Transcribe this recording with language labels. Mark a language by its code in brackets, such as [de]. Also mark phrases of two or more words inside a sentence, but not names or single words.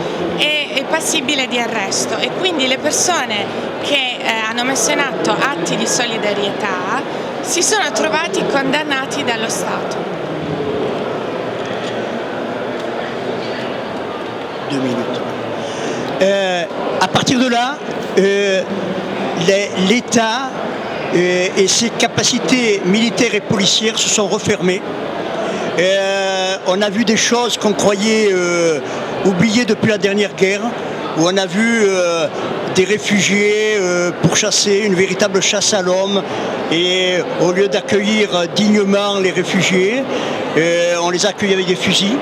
[it] È passibile di arresto e quindi le persone che hanno messo in atto atti di solidarietà si sono trovati condannati dallo Stato. [fr] 2 minutes. À partir de là, l'État et ses capacités militaires et policières se sont refermées. On a vu des choses qu'on croyait oubliées depuis la dernière guerre, où on a vu des réfugiés pourchassés, une véritable chasse à l'homme, et au lieu d'accueillir dignement les réfugiés, on les accueillait avec des fusils.